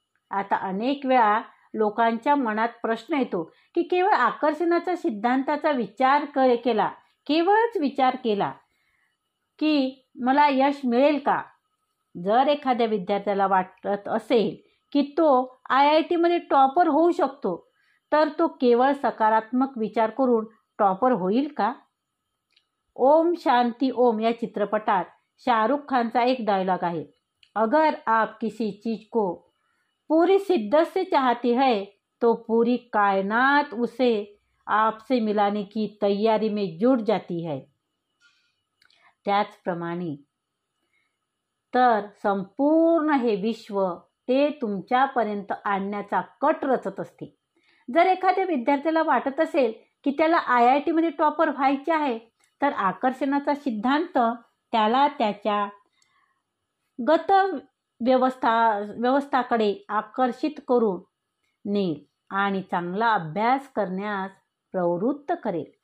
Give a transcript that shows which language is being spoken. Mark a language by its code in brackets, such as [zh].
[mr] आता अनेक वेळा लोकांच्या मनात प्रश्न येतो की केवळ आकर्षणाच्या सिद्धांताचा विचार केला, केवळच विचार केला की मला यश मिळेल का? जर एखाद्या विद्यार्थ्याला वाटत असेल की तो IIT मध्ये टॉपर होऊ शकतो, तर तो केवळ सकारात्मक विचार करून टॉपर होईल का? ओम शांती ओम या चित्रपटात शाहरुख खानचा एक डायलॉग आहे, [hi] अगर आप किसी चीज को पूरी शिद्दत से चाहते हैं तो पूरी कायनात उसे आपसे मिलाने की तैयारी में जुट जाती है. [mr] त्याचप्रमाणे तर संपूर्ण हे विश्व ते तुमच्यापर्यंत आणण्याचा कट रचत असते. जर एखाद्या विद्यार्थ्याला वाटत असेल की त्याला IIT मध्ये टॉपर व्हायचे आहे, तर आकर्षणाचा सिद्धांत त्याला त्याच्या गत व्यवस्थाकडे आकर्षित करून नेईल आणि चांगला अभ्यास करण्यास प्रवृत्त करेल.